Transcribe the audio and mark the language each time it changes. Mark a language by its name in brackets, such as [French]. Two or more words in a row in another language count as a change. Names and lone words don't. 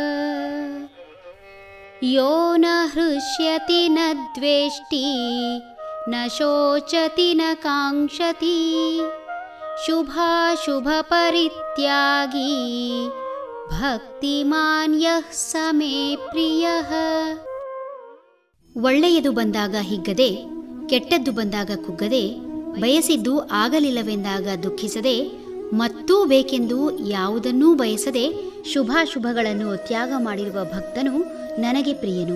[Sanskrit] ಯೋ ನ ಹೃಷ್ಯತಿ ನ ದ್ವೇಷ್ಟಿ ನ ಶೋಚತಿ ನ ಕಾಂಕ್ಷತಿ ಶುಭಾಶುಭಪರಿತ್ಯಾಗೀ ಭಕ್ತಿಮಾನ್ ಯಃ ಸ ಮೇ ಪ್ರಿಯಃ. [Kannada] ಒಳ್ಳೆಯದು ಬಂದಾಗ ಹಿಗ್ಗದೆ, ಕೆಟ್ಟದ್ದು ಬಂದಾಗ ಕುಗ್ಗದೆ, ಬಯಸಿದ್ದು ಆಗಲಿಲ್ಲವೆಂದಾಗ ದುಃಖಿಸದೆ, ಮತ್ತೂ ಬೇಕೆಂದು ಯಾವುದನ್ನೂ ಬಯಸದೆ ಶುಭಾಶುಭಗಳನ್ನು ತ್ಯಾಗ ಮಾಡಿರುವ ಭಕ್ತನು ನನಗೆ ಪ್ರಿಯನು.